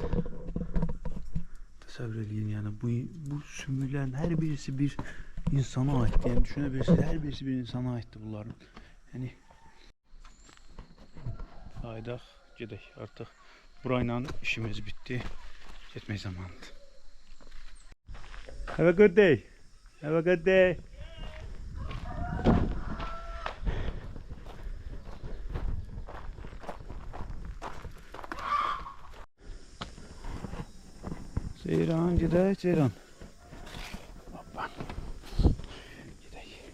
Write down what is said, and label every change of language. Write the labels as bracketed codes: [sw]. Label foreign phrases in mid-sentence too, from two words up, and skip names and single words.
[az] Təsəvvür edin, yəni bu sümüklərin hər birisi bir insana aiddir. Yəni düşünə bilirsiniz, hər birisi bir insana aiddir bunların. Yəni aydaq, gedək artıq. Burayla işimiz bitdi. Getmək zamanıdır. [en] Have a good day. Have a good day. [az] Ceyran, gedək, Ceyran. Hoppa. Gedək.